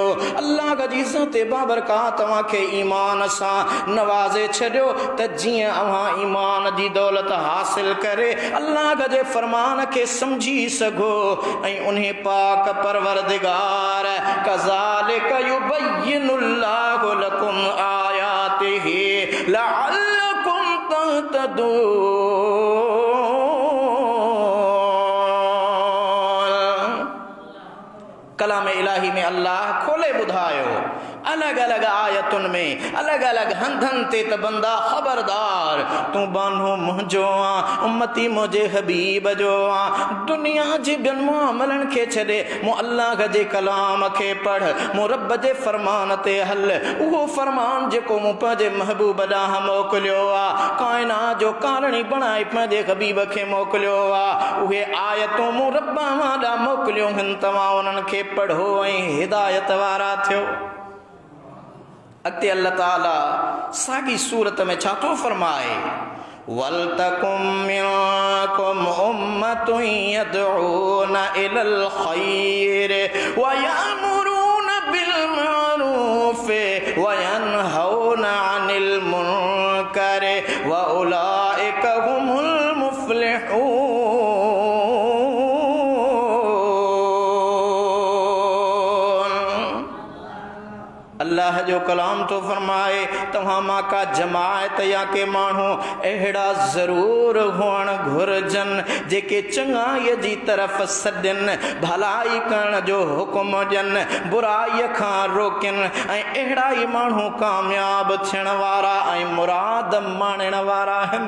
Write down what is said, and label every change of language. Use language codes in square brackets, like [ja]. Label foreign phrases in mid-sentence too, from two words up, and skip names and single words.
[sd] अल्लाह जी ज़ाते बाबरकात तव्हां खे ईमान सां नवाज़े छॾियो त जीअं अव्हां ईमान जी दौलत हासिल करे अल्लाह जे फरमान खे समझी सघो ऐं उन्हें पाक परवरदिगार [ar] كذلك يبين الله لكم آياته لعلكم تهتدون. [sd] कलाम इलाही में अल्लाह खोले ॿुधायो अलग अलग आयतुनि में अलग अलग हंधनि ते त बंदा ख़बरदार तूं बानो मुंहिंजो आ, उम्मती मुंहिंजे हबीब जो आ। दुनिया जे ॿियनि मुआमलनि खे छॾे मूं अल्लाह जे कलाम खे पढ़, मूं रब जे फरमान ते हल। उहो फरमान जेको मूं पंहिंजे महबूब ॾांहुं मोकिलियो आहे, काइनात जो कारिणी बणाए पंहिंजे हबीब खे मोकिलियो आहे, उहे आयतूं मूं रब ॾांहुं मोकिलियूं आहिनि। तव्हां उन्हनि खे पढ़ो ऐं हिदायत वारा थियो। अॻिते अल्लाह ताला साॻी सूरत में छा थो फरमाए, [ar] ولتكن منكم أمة يدعون إلى الخير ويأمرون بالمعروف وينهون عن المنكر وأولئك هم المفلحون. [sd] अल्लाह जो कलाम तो फरमाए तव्हां मां का जमायत या के माण्हू अहिड़ा ज़रूर हुअण घुरिजनि जेके चङाईअ जी तरफ़ सॾनि, भलाई करण जो हुकुम ॾियनि, बुराईअ खां रोकनि ऐं अहिड़ा ई माण्हू कामयाब थियण वारा ऐं मुराद माणण वारा आहिनि।